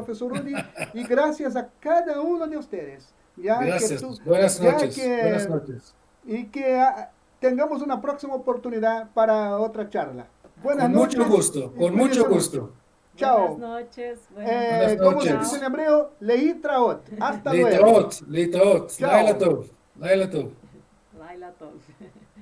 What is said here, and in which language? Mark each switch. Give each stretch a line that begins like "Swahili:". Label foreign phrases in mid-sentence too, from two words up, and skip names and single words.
Spanish: profesor Uri, y gracias a cada uno de ustedes. Ya Gracias. que tú, Buenas ya noches. que, Buenas noches. y que tengamos una próxima oportunidad para otra charla. Buenas Con noches. mucho gusto, y con cuídense mucho mucho. gusto. Chao. Buenas noches. Buenas ¿Cómo se noches. dice en hebreo? Leitraot. Hasta luego.
Hebrew: להתראות להתראות.
Spanish: Chao.
Hebrew: לילה טוב לילה טוב. לילה טוב.